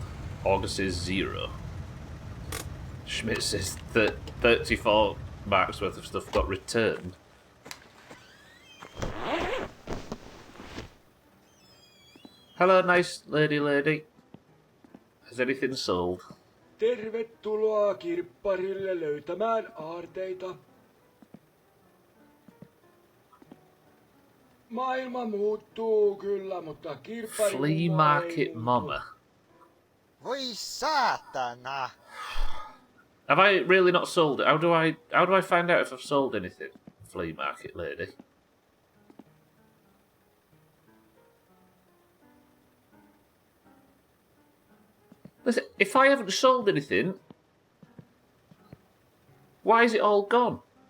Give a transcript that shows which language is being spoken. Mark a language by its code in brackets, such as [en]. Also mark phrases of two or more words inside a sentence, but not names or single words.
[en] August is 0. Schmidt says that 34 marks worth of stuff got returned. Hello, nice lady. Has anything sold? [fi] Tervetuloa kirpparille löytämään aarteita. Maailma muuttuu kyllä, mutta kirppari [en] Flea market mama. [fi] Voi saatana! [en] Have I really not sold it? How do I find out if I've sold anything? Flea market lady. Listen, if I haven't sold anything, why is it all gone?